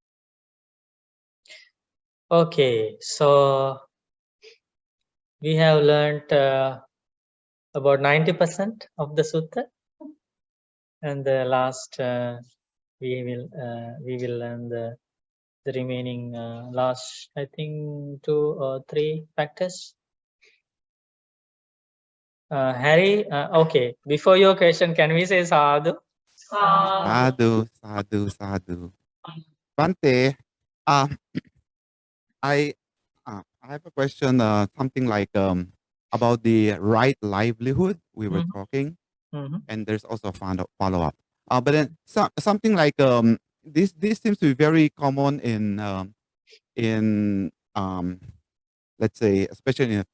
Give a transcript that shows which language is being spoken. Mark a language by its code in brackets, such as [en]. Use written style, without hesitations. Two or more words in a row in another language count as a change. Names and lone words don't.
[en] Okay, so we have learned about 90% of the sutta, and the last we will learn the remaining last, I think, 2 or 3 factors. Harry, okay. Before your question, can we say sadhu? [pi] Sadhu, sadhu, sadhu. [en] Bante, uh, I have a question, something like about the right livelihood we were Mhm. talking, Mhm. and there's also a follow up. But then something like this seems to be very common in let's say, especially in